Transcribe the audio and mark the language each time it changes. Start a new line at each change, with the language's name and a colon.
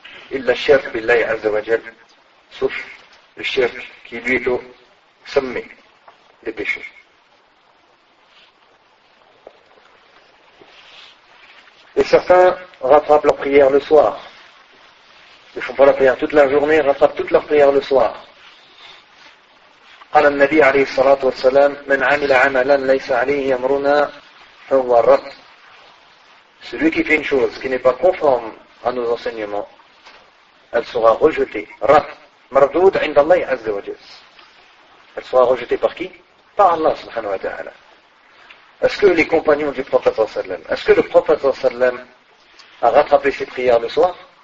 Arabic: Illa shirk billahi azza wa jal,
French: sauf le shirk qui lui est au sommet des péchés. Et certains rattrapent leur prière le soir. Ils ne font pas la prière toute la journée, ils rattrapent toute leur prière le soir.
Arabic: قال النبي عليه الصلاة والسلام من عمل عملا ليس عليه أمرنا فهو رد.
French: Celui qui fait une chose qui n'est pas conforme à nos enseignements, elle sera rejetée.
Arabic: رد. مردود عند الله عز وجل.
French: Elle sera rejetée par qui? Par Allah subhanahu wa ta'ala. Est-ce que les compagnons du prophète sallam, est-ce que le prophète sallam a rattrapé ses prières le soir?